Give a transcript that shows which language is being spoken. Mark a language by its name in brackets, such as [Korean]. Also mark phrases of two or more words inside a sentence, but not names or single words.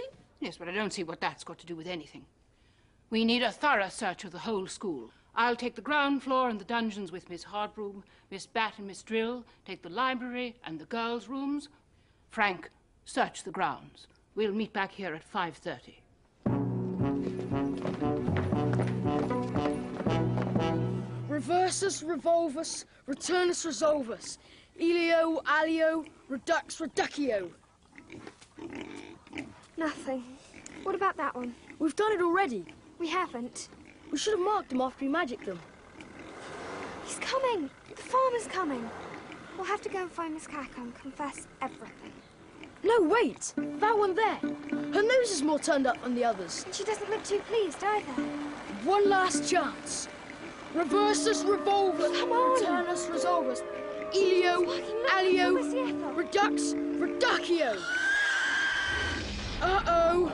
[English] Yes, but I don't see what that's got to do with anything. We need a thorough search of the whole school. I'll take the ground floor and the dungeons with Miss Hardbroom, Miss Bat and Miss Drill, take the library and the girls' rooms. Frank, search the grounds. We'll meet back here at 5:30. [Latin] Reversus, revolvus, returnus, resolvus. Elio, alio, redux, reducio. [English] Nothing. What about that one? We've done it already. We haven't. We should have marked them after we magicked them. He's coming. The farmer's coming. We'll have to go and find Miss Cackle and confess everything. No, wait. That one there. Her nose is more turned up than the others. And she doesn't look too pleased either. One last chance. [Latin] Reversus, revolvus, [English] Come on. [Latin] returnus, resolvus. Elio, alio, redux, reducio. [English] Uh-oh.